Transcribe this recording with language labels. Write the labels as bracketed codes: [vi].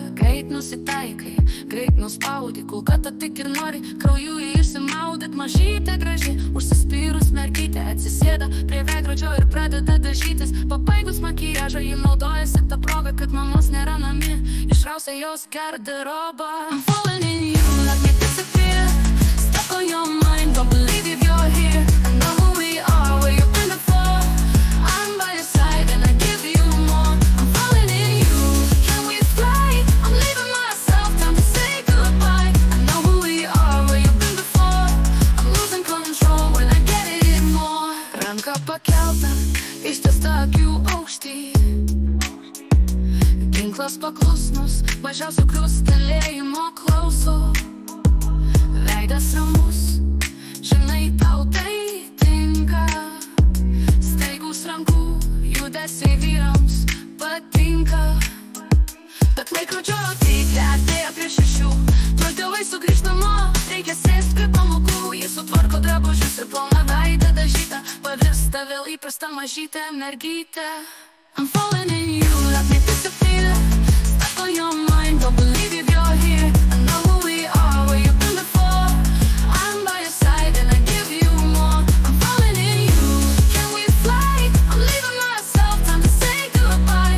[lt] Greit nusitaikai, greit nuspaudi, kulka ta tik ir nori krauju išsimaudyt. Mažytė graži, užsispyrus mergytė atsisėda prie veidrodžio ir pradeda dažytis. Pabaigus makiažą ji naudojasi tą progą, kad mamos nėra namie, išrausia jos garderobą. [en] I'm falling in you, let me disappear. Stuck on your mind, don't believe if you're here. I know who we are, where you've been before. I'm by your side and I give you more. I'm falling in you, can we fly? I'm leaving myself, time to say goodbye. I know who we are, where you've been before. I'm losing control when I get it more. [lt] Ranka pakelta, ištiesta akių aukšty. Ginklas paklusnus, mažiausio krustelėjimo klauso. Veidas ramus, žinai tau tai tinka. Staigus rankų judesiai vyrams patinka. Bet laikrodžio rodyklė artėja prie 6. Tuoj tėvai sugrįžt namo, reikia sėst prie pamokų. Jis sutvarko drabužius ir plona veidą dažytą pavirsta vėl įprasta mažytė mergytė. [en] I'm falling in you, let me disappear. Stuck on your mind, don't believe if you're here. I know who we are, where you've been before. I'm by your side and I give you more. I'm falling in you, can we fly? I'm leaving myself, time to say goodbye.